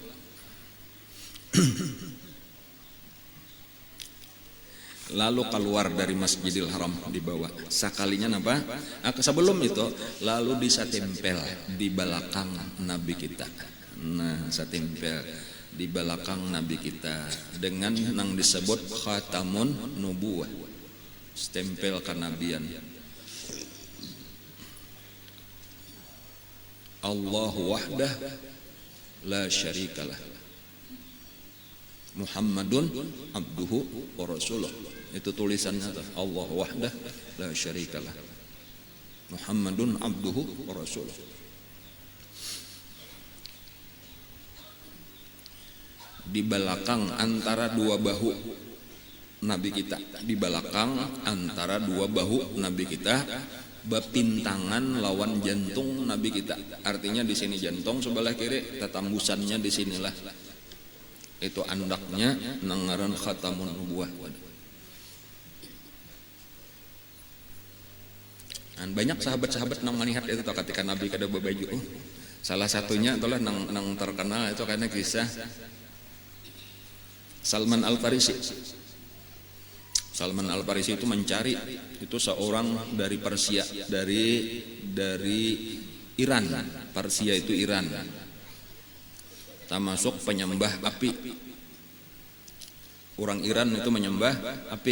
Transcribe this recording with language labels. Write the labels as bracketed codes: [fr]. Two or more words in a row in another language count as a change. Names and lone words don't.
[bjn] Lalu keluar dari Masjidil Haram dibawa sekalinya apa? Sebelum itu lalu disatempel di belakang Nabi kita. Nah satempel di belakang Nabi kita dengan nang disebut [ar] خاتم النبوة, [bjn] stempel kenabian. [ar] الله وحده لا شريك له محمد عبده ورسوله. [bjn] Itu tulisannya [ar] الله وحده لا شريك له محمد عبده ورسوله. [bjn] Di belakang antara 2 bahu Nabi kita, di belakang antara 2 bahu Nabi kita, bepintangan lawan jantung Nabi kita. Artinya di sini jantung sebelah kiri, tetambusannya di sinilah. Itu andaknya nangaran [ar] خاتم النبوة. [bjn] Dan banyak sahabat-sahabat nang melihat itu ketika Nabi kada berbaju. Salah satunya itulah nang terkenal itu karena kisah Salman Al-Farisi. Salman Al-Farisi itu mencari itu seorang dari Persia, dari Iran. Persia itu Iran. Termasuk penyembah api. Orang Iran itu menyembah api.